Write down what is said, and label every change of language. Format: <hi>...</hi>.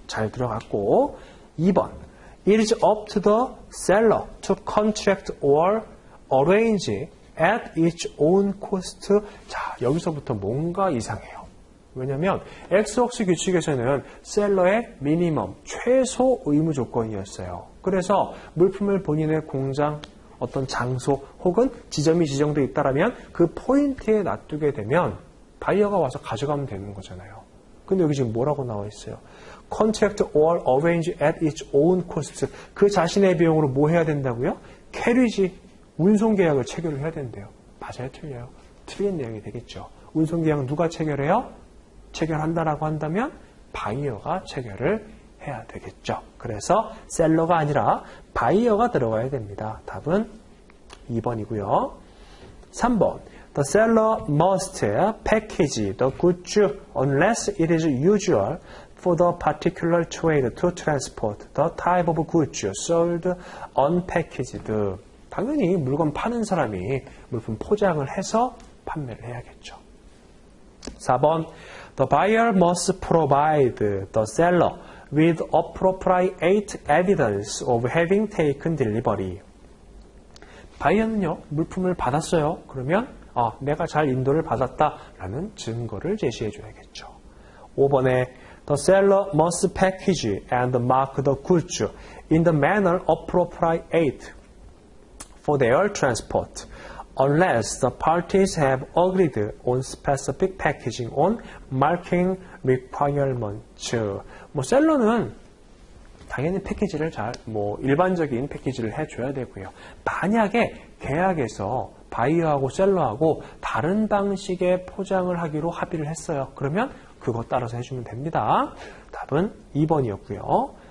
<ko>잘 들어갔고, 2번.</ko> <en>It is up to the seller to contract or arrange at its own cost.</en> <ko>자, 여기서부터 뭔가 이상해요. 왜냐하면 엑스웍스 규칙에서는 셀러의 미니멈, 최소 의무 조건이었어요. 그래서 물품을 본인의 공장, 어떤 장소 혹은 지점이 지정되어 있다면 그 포인트에 놔두게 되면 바이어가 와서 가져가면 되는 거잖아요. 근데 여기 지금 뭐라고 나와 있어요?</ko> <en>Contract or arrange at its own cost.</en> <ko>그 자신의 비용으로 뭐 해야 된다고요? 캐리지, 운송계약을 체결을 해야 된대요. 맞아요? 틀려요? 틀린 내용이 되겠죠. 운송계약 누가 체결해요? 체결한다라고 한다면 바이어가 체결을 해야 되겠죠. 그래서 셀러가 아니라 바이어가 들어가야 됩니다. 답은 2번이고요. 3번.</ko> <en>The seller must package the goods unless it is usual for the particular trade to transport the type of goods sold unpackaged.</en> <ko>당연히 물건 파는 사람이 물품 포장을 해서 판매를 해야겠죠. 4번.</ko> <en>The buyer must provide the seller with appropriate evidence of having taken delivery.</en> <ko>바이어는요, 물품을 받았어요. 그러면 내가 잘 인도를 받았다라는 증거를 제시해 줘야겠죠. 5번에</ko> <en>The seller must package and mark the goods in the manner appropriate for their transport, unless the parties have agreed on specific packaging on marking requirements.</en> <ko>셀러는 당연히 패키지를 일반적인 패키지를 해줘야 되고요. 만약에 계약에서 바이어하고 셀러하고 다른 방식의 포장을 하기로 합의를 했어요. 그러면 그거 따라서 해주면 됩니다. 답은 2번이었고요.</ko>